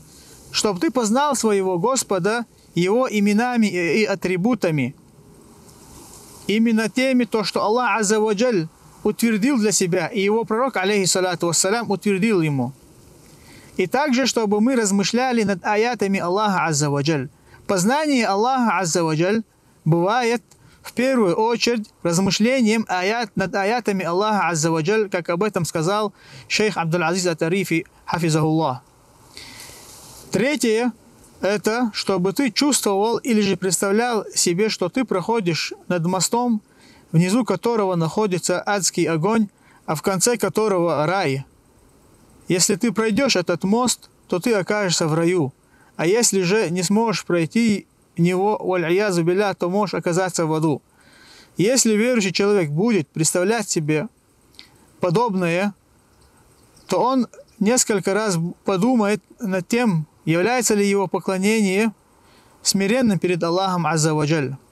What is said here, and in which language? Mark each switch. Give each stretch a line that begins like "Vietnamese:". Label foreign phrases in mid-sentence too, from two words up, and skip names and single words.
Russian: Чтобы ты познал своего Господа Его именами и атрибутами. Именно теми, то, что Аллах
Arabic: عز وجل
Russian: утвердил для себя, и Его пророк,
Arabic: عليه الصلاة والسلام,
Russian: утвердил ему. И также, чтобы мы размышляли над аятами Аллаха
Arabic: عز وجل.
Russian: Познание Аллаха
Arabic: عز وجل
Russian: бывает в первую очередь размышлением над аятами Аллаха
Arabic: عز وجل,
Russian: как об этом сказал шейх Абдул-Азиз ат-Тарифи, хафизахуллах. Третье это, чтобы ты чувствовал или же представлял себе, что ты проходишь над мостом, внизу которого находится адский огонь, а в конце которого рай. Если ты пройдешь этот мост, то ты окажешься в раю. А если же не сможешь пройти него,
Arabic: والعياذ بالله,
Russian: то можешь оказаться в аду. Если верующий человек будет представлять себе подобное, то он несколько раз подумает над тем, является ли его поклонение смиренным перед Аллахом
Arabic: عز وجل.